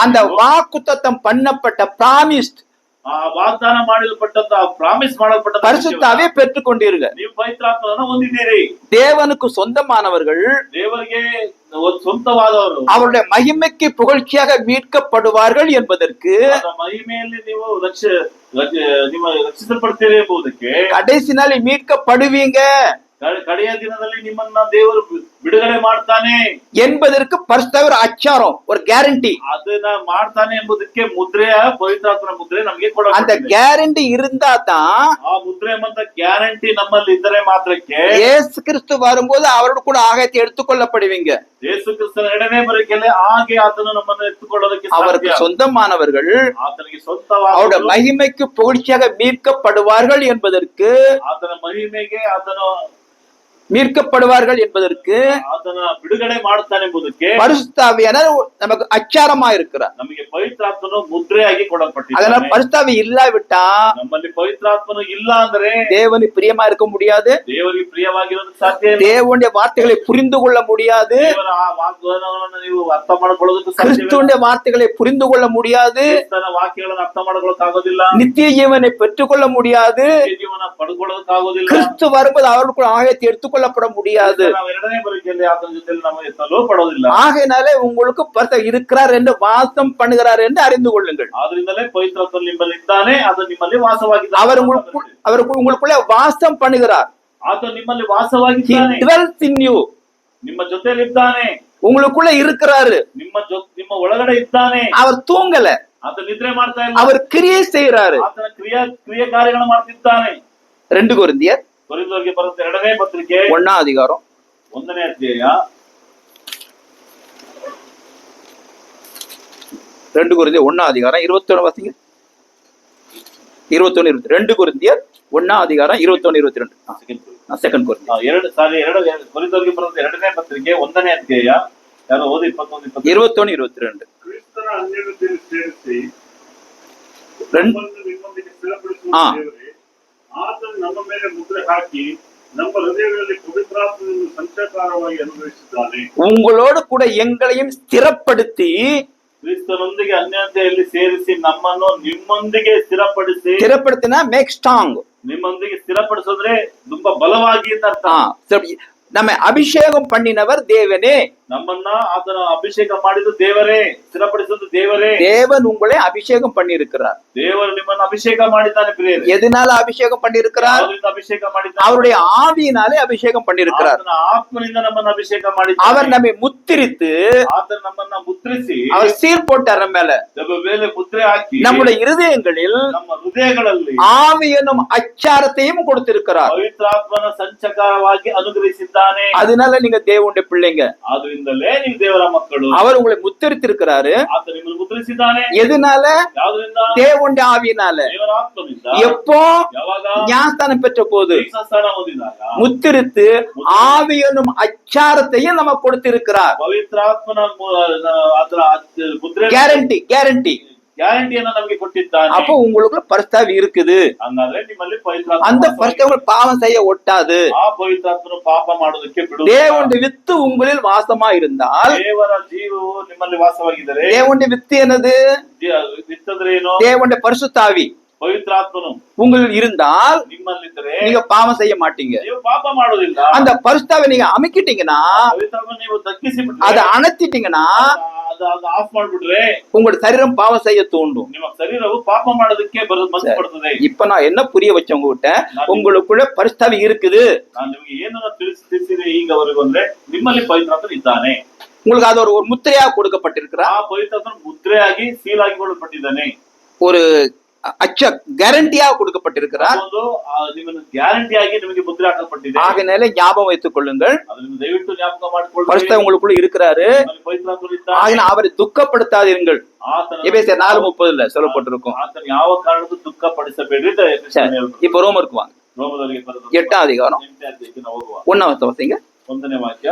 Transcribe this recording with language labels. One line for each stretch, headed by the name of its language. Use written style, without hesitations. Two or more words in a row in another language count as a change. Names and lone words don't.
Tamil: அந்த வாக்குத்தத்தம் பண்ணப்பட்ட பிராமிஸ்ட்
Kannada: ಆ ವಾಗ್ದಾನ ಮಾಡಲ್ಪಟ್ಟಂತ ಪ್ರಾಮಿಸ್ ಮಾಡಲ್ಪಟ್ಟ
Tamil: பரிசுத்தாவே பெற்றுக் கொண்டீர்கள்.
Kannada: ನೀವು ಪವಿತ್ರಾತ್ಮನನ್ನು ಹೊಂದಿದ್ದೀರಿ.
Tamil: தேவனுக்கு சொந்தமானவர்கள்
Kannada: ದೇವರಿಗೆ ಸ್ವಂತವಾದವರು
Tamil: அவருடைய மகிமைக்கு புகழ்ச்சியாக மீட்கப்படுவார்கள் என்பதற்கு
Kannada: ಮಹಿಮೆಯಲ್ಲಿ ನೀವು ನಿಮ್ಮ ರಕ್ಷಿಸಲ್ಪಡ್ತೀರಿ ಎಂಬುದಕ್ಕೆ
Tamil: கடைசி நாளில் மீட்கப்படுவீங்க
Kannada: ಕಡೆಯ ದಿನದಲ್ಲಿ ನಿಮ್ಮನ್ನ ದೇವರು ಬಿಡುಗಡೆ ಮಾಡ್ತಾನೆ
Tamil: என்பதற்கு பரிசுத்தாவிய அச்சாரம் ஒரு கேரண்டி.
Kannada: ಅದನ್ನ ಮಾಡ್ತಾನೆ ಎಂಬುದಕ್ಕೆ ಮುದ್ರೆಯ ಪವಿತ್ರಾತ್ಮನ ಮುದ್ರೆ ನಮಗೆ
Tamil: அந்த
Kannada: ಕೊಡಬೇಕು.
Tamil: கேரண்டி இருந்தா தான்
Kannada: ಆ ಮುದ್ರೆ ಎಂಬ ಗ್ಯಾರಂಟಿ ನಮ್ಮಲ್ಲಿ ಇದ್ದರೆ ಮಾತ್ರಕ್ಕೆ
Tamil: இயேசு கிறிஸ்து வரும்போது அவரோடு கூட ஆகாயத்தை எடுத்துக்கொள்ளப்படுவீங்க.
Kannada: ಯೇಸು ಕ್ರಿಸ್ತನ ಎರಡನೇ ಬರುವಿಕೆಯಲ್ಲಿ ಹಾಗೆ ಆತನು ನಮ್ಮನ್ನು ಎತ್ತುಕೊಳ್ಳೋದಕ್ಕೆ
Tamil: அவருக்கு
Kannada: ಸಾಧ್ಯ.
Tamil: சொந்தமானவர்கள்
Kannada: ಆತನಿಗೆ ಸ್ವಂತವಾದ
Tamil: அவருடைய மகிமைக்கு புகழ்ச்சியாக மீட்கப்படுவார்கள் என்பதற்கு
Kannada: ಆತನ ಮಹಿಮೆಗೆ ಆತನು
Tamil: மீட்கப்படுவார்கள் என்பதற்கு
Kannada: ಆತನ ಬಿಡುಗಡೆ ಮಾಡುತ್ತಾನೆ ಎಂಬುದಕ್ಕೆ
Tamil: பரிசுத்தாவியானவர் நமக்கு அச்சாரமா இருக்கிறார்.
Kannada: ನಮಗೆ ಪವಿತ್ರಾತ್ಮನು ಮುದ್ರೆಯಾಗಿ
Tamil: அதனால
Kannada: ಕೊಡಲ್ಪಟ್ಟಿದ್ದಾನೆ.
Tamil: பரிசுத்தாவி இல்லாவிட்டா
Kannada: ನಮ್ಮಲ್ಲಿ ಪವಿತ್ರಾತ್ಮನು ಇಲ್ಲ ಅಂದ್ರೆ
Tamil: தேவனுக்கு பிரியமா இருக்க முடியாது.
Kannada: ದೇವರಿಗೆ ಪ್ರಿಯವಾಗಿರೋದಕ್ಕೆ ಸಾಧ್ಯ ಇಲ್ಲ.
Tamil: தேவனுடைய வார்த்தைகளை புரிந்து கொள்ள முடியாது.
Kannada: ದೇವರ ಆ ವಾಗ್ದಾನವನ್ನು ನೀವು ಅರ್ಥ ಮಾಡಿಕೊಳ್ಳೋದಕ್ಕೆ ಸಾಧ್ಯ ಇಲ್ಲ.
Tamil: கிறிஸ்துவனுடைய வார்த்தைகளை புரிந்து கொள்ள முடியாது.
Kannada: ಕ್ರಿಸ್ತನ ವಾಕ್ಯಗಳನ್ನು ಅರ್ಥ ಮಾಡಿಕೊಳ್ಳೋಕ್ಕಾಗೋದಿಲ್ಲ.
Tamil: நித்திய ஜீவனை பெற்றுக்கொள்ள முடியாது.
Kannada: ನಿತ್ಯ ಜೀವನ ಪಡ್ಕೊಳ್ಳೋದಕ್ಕಾಗೋದಿಲ್ಲ.
Tamil: கிறிஸ்து வரும்போது அவர்களுக்குள் ஆகாயத்தை எடுத்துக்கொள்ளப்பட முடியாது.
Kannada: ನಾವು ಎರಡನೇ ಬರುವಿಕೆಯಲ್ಲಿ ಆತನ ಜೊತೆಯಲ್ಲಿ ನಾವು ಎತ್ತಲು ಪಡೋದಿಲ್ಲ.
Tamil: ஆகையினாலே உங்களுக்கு பரிசுத்தர் இருக்கிறார் என்று வாசம் பண்ணுகிறார் என்று அறிந்து கொள்ளுங்கள்.
Kannada: ಆದ್ರಿಂದಲೇ ಪವಿತ್ರಾತ್ಮ ನಿಮ್ಮಲ್ಲಿ ಇದ್ದಾನೆ, ಅದು ನಿಮ್ಮಲ್ಲಿ ವಾಸವಾಗಿದ್ದಾನೆ.
Tamil: அவர் உங்களுக்குள்ளே வாசம் பண்ணுகிறார்.
Kannada: ಆತ ನಿಮ್ಮಲ್ಲಿ
English: He
Kannada: ವಾಸವಾಗಿದ್ದಾನೆ,
English: dwells in you.
Kannada: ನಿಮ್ಮ ಜೊತೆಯಲ್ಲಿ ಇದ್ದಾನೆ,
Tamil: உங்களுக்குள்ள இருக்கிறாரு.
Kannada: ನಿಮ್ಮ ಒಳಗಡೆ ಇದ್ದಾನೆ.
Tamil: அவர் தூங்கல,
Kannada: ಆತ ನಿದ್ರೆ ಮಾಡ್ತಾ ಇಲ್ಲ,
Tamil: அவர் கிரியை செய்யறாரு.
Kannada: ಆತನ ಕ್ರಿಯೆ ಕಾರ್ಯಗಳನ್ನು ಮಾಡ್ತಿದ್ದಾನೆ.
Tamil: 2 கொரிந்தியர்
Kannada: ಕೊರಿಂಥದವರಿಗೆ ಬರೆದ ಎರಡನೇ ಪತ್ರಿಕೆ
Tamil: 1 அதிகாரம்
Kannada: 1ನೇ ಅಧ್ಯಾಯ
Tamil: 2 கொரிந்தியர் 1 அதிகாரம் 21 வாசிங்க. 21 22 2 கொரிந்தியர் 1 அதிகாரம் 21 22 செகண்ட் கொரிந்தியர்
Kannada: ಕೊರಿಂಥದವರಿಗೆ ಬರೆದ ಎರಡನೇ ಪತ್ರಿಕೆ 1ನೇ ಅಧ್ಯಾಯ ಯಾರು ಓದಿ 21 21 22 ಕ್ರಿಸ್ತನ ಅನ್ಯತೆಯನ್ನು ಸೇರಿಸಿ
Tamil: ரெண்டு-
Kannada: ನಮ್ಮನ್ನು ನಿಮ್ಮೊಂದಿಗೆ ಸ್ಥಿರಪಡಿಸುವ ಆ. ದೇವರೇ, ಆತನು ನಮ್ಮ ಮೇಲೆ ಮುದ್ರೆ ಹಾಕಿ ನಮ್ಮ ಹೃದಯಗಳಲ್ಲಿ ಪವಿತ್ರಾತ್ಮವನ್ನು ಸಂಚಕಾರವಾಗಿ ಅನುಭವಿಸಿದ್ದಾನೆ.
Tamil: உங்களோடு கூட எங்களையும் ஸ்திரப்படுத்தி,
Kannada: ಕ್ರಿಸ್ತನೊಂದಿಗೆ ಅನ್ಯತೆಯಲ್ಲಿ ಸೇರಿಸಿ ನಮ್ಮನ್ನು ನಿಮ್ಮೊಂದಿಗೆ ಸ್ಥಿರಪಡಿಸಿ,
Tamil: ஸ்திரப்படுத்தினா
English: make strong.
Kannada: ನಿಮ್ಮೊಂದಿಗೆ ಸ್ಥಿರಪಡಿಸಿದ್ರೆ ತುಂಬಾ ಬಲವಾಗಿ ಅಂತ ಅರ್ಥ.
Tamil: நம்ம அபிஷேகம் பண்ணினவர் தேவனே.
Kannada: ನಮ್ಮನ್ನ ಆತನ ಅಭಿಷೇಕ ಮಾಡಿದ್ದು ದೇವರೇ, ಸ್ಥಿರಪಡಿಸಿದ್ದು ದೇವರೇ.
Tamil: தேவன் உங்களை அபிஷேகம் பண்ணி இருக்கிறார்.
Kannada: ದೇವರು ನಿಮ್ಮನ್ನು ಅಭಿಷೇಕ ಮಾಡಿದ್ದಾನೆ ಪ್ರಿಯರೇ.
Tamil: எதனால அபிஷேகம் பண்ணி இருக்கிறார்?
Kannada: ಯಾವುದರಿಂದ ಅಭಿಷೇಕ ಮಾಡಿದ್ದಾನೆ?
Tamil: அவருடைய ஆவியினாலே அபிஷேகம் பண்ணி இருக்கிறார்.
Kannada: ಆತನ ಆತ್ಮನಿಂದ ನಮ್ಮನ್ನು ಅಭಿಷೇಕ ಮಾಡಿದ್ದಾನೆ.
Tamil: அவர் நம்மை முத்திரித்து,
Kannada: ಆತನ ನಮ್ಮನ್ನ ಮುದ್ರಿಸಿ,
Tamil: அவர் சீல் போட்டார் நம்ம மேல.
Kannada: ನಮ್ಮ ಮೇಲೆ ಮುದ್ರೆ ಹಾಕಿ,
Tamil: நம்முடைய இருதயங்களில்
Kannada: ನಮ್ಮ ಹೃದಯಗಳಲ್ಲಿ
Tamil: ஆவி என்னும் அச்சாரத்தையும் கொடுத்திருக்கிறார்.
Kannada: ಪವಿತ್ರಾತ್ಮನ ಸಂಚಕಾರವಾಗಿ ಅನುಗ್ರಹಿಸಿದ್ದಾನೆ.
Tamil: அதனால நீங்க தேவனுடைய பிள்ளைங்க.
Kannada: ಆದ್ರಿಂದಲೇ ನೀವು ದೇವರ ಮಕ್ಕಳು.
Tamil: அவர் உங்களை முத்திரித்திருக்கிறாரு.
Kannada: ಆತ ನಿಮ್ಮನ್ನು ಮುದ್ರಿಸಿದ್ದಾನೆ.
Tamil: எதனால?
Kannada: ಯಾವುದರಿಂದ?
Tamil: தேவனுடைய ஆவியினால.
Kannada: ದೇವರ ಆತ್ಮನಿಂದ.
Tamil: எப்போ?
Kannada: ಯಾವಾಗ?
Tamil: ஞானஸ்தானம் பெற்ற போது
Kannada: ದೀಕ್ಷಾಸ್ನಾನ ಹೊಂದಿದಾಗ
Tamil: முத்திரித்து ஆவி என்னும் அச்சாரத்தையும் நமக்கு கொடுத்திருக்கிறார்.
Kannada: ಪವಿತ್ರಾತ್ಮನ ಅದರ ಮುದ್ರೆ
Tamil: கேரண்டி.
Kannada: ಗ್ಯಾರಂಟಿಯನ್ನ ನಮಗೆ ಕೊಟ್ಟಿದ್ದಾನೆ.
Tamil: அப்போ உங்களுக்குள்ள பரிசுத்தாவி இருக்குது.
Kannada: ಹಂಗಾದ್ರೆ ನಿಮ್ಮಲ್ಲಿ ಪವಿತ್ರಾತ್ಮ,
Tamil: அந்த பரிசுத்தாவி பாவம் செய்ய ஒட்டாது.
Kannada: ಆ ಪವಿತ್ರಾತ್ಮನು ಪಾಪ ಮಾಡೋದಕ್ಕೆ ಬಿಡುವುದಿಲ್ಲ.
Tamil: தேவனுடைய வித்து உங்களில் வாசமா இருந்தால்,
Kannada: ದೇವರ ಜೀವವು ನಿಮ್ಮಲ್ಲಿ ವಾಸವಾಗಿದ್ದರೆ,
Tamil: தேவனுடைய வித்து என்னது?
Kannada: ವಿತ್ತಂದ್ರೆ ಏನು?
Tamil: தேவனுடைய பரிசுத்தாவி
Kannada: ಪವಿತ್ರಾತ್ಮನು
Tamil: உங்களில் இருந்தால்
Kannada: ನಿಮ್ಮಲ್ಲಿದ್ದರೆ
Tamil: நீங்க பாவம் செய்ய மாட்டீங்க.
Kannada: ನೀವು ಪಾಪ ಮಾಡೋದಿಲ್ಲ.
Tamil: அந்த பரிசுத்தாவை நீங்க அமைக்கிட்டீங்கன்னா,
Kannada: ಪವಿತ್ರಾತ್ಮ ನೀವು ತಗ್ಗಿಸಿ
Tamil: அதை அணைச்சிட்டீங்கன்னா,
Kannada: ಆಫ್ ಮಾಡ್ಬಿಟ್ರೆ
Tamil: உங்களுடைய சரீரம் பாவம் செய்ய தூண்டும்.
Kannada: ನಿಮ್ಮ ಶರೀರವು ಪಾಪ ಮಾಡೋದಕ್ಕೆ ಮನಸ್ಸು ಪಡ್ತದೆ.
Tamil: இப்ப நான் என்ன புரிய வச்சேன் உங்ககிட்ட, உங்களுக்குள்ள பரிசுத்தாவி இருக்குது.
Kannada: ನಾನು ನಿಮಗೆ ಏನನ್ನ ತಿಳಿಸಿದೆ ಈಗವರೆಗೂ ಅಂದ್ರೆ ನಿಮ್ಮಲ್ಲಿ ಪವಿತ್ರಾತ್ಮ ಇದ್ದಾನೆ.
Tamil: உங்களுக்கு அது ஒரு முத்திரையாக கொடுக்கப்பட்டிருக்கிறார்.
Kannada: ಆ ಪವಿತ್ರಾತ್ಮ ಮುದ್ರೆಯಾಗಿ ಸೀಲ್ ಆಗಿಕೊಳ್ಳಲ್ಪಟ್ಟಿದ್ದಾನೆ.
Tamil: ஒரு அச்ச கேரண்டியாக கொடுக்கப்பட்டிருக்கிறார்.
Kannada: ನಿಮ್ಮನ್ನು ಗ್ಯಾರಂಟಿಯಾಗಿ ನಿಮಗೆ ಮುದ್ರೆ ಹಾಕಲ್ಪಟ್ಟಿದೆ.
Tamil: ஆகையினால ஞாபகம் வைத்துக் கொள்ளுங்கள்,
Kannada: ಅದನ್ನು ದಯವಿಟ್ಟು ಜ್ಞಾಪಕ ಮಾಡಿಕೊಳ್ಳಿ.
Tamil: பரிசுத்த உங்களுக்குள்ள இருக்கிறாரு. ஆகின அவரை துக்கப்படாதீர்கள். எபேசியர் 4:30 சொல்லப்பட்டிருக்கும்.
Kannada: ಆತನ ಯಾವ ಕಾರಣಕ್ಕೂ ದುಃಖ ಪಡಿಸಬೇಡ್ರಿ.
Tamil: இப்ப ரோமருக்கு வாங்க,
Kannada: ರೋಮದವರಿಗೆ ಬರೆದ
Tamil: 8th அதிகாரம் 1வது வாசிங்க.
Kannada: 1ನೇ ವಾಕ್ಯ.